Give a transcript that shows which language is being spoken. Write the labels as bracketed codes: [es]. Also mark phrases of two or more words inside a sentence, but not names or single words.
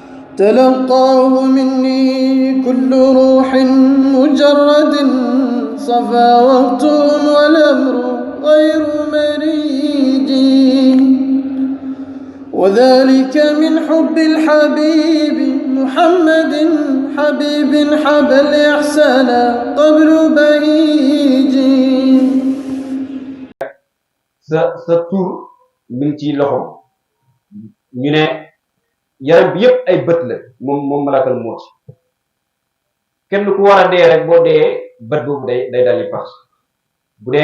[ar] تلقاه مني كل روح مجرد صفا وقته والأمر غير مريج، وذلك من حب الحبيب محمد حبيب حب الإحسان قبل بهيج. [wo] sa tur mi ngi ci loxom ñu ne yaram bi yëpp ay bët la moom [ar] ملك الموت [wo] kenn ku war a dee rek boo dee bët boobu day dal di pax bu dee